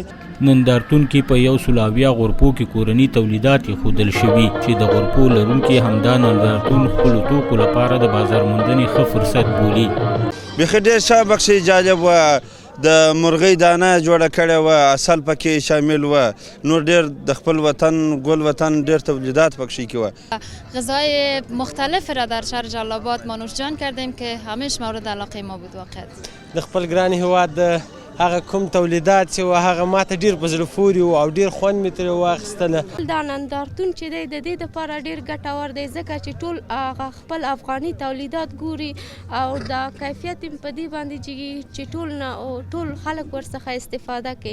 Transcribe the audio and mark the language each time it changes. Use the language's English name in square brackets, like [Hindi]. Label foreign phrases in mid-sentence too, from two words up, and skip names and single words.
[Pashto] نندارتون کې په 120 غرفو کې کورني تولیدات ایښودل شوي چې د غرفو لرونکي همدا نندارتون خپلو توکو لپاره د بازار موندنې ښه فرصت بولي. بیخي ډېر ښه بخشي جالب و، د مرغۍ دانه جوړه کړې وه، عسل پکې شامل و، نور ډېر د خپل وطن ګل وطن ډېر تولیدات پکې کې وه. [Persian] غذای مختلف را در شهر جلال آباد ما نوشجان کردیم که همش مورد علاقه ما بود. واقعا [Pashto] د خپل ګران هېواد هغه کوم تولیدات چې و هغه ماته ډېر په زړه پورې و او ډېر خوند مې ترې واخیستله. دا نندارتون چې دی د دې دپاره ډېر ګټور دی ځکه چې ټول هغه خپل افغاني تولیدات ګوري او دا کیفیت یې په دې باندې جګي چې ټول خلک ورڅخه استفاده کوي.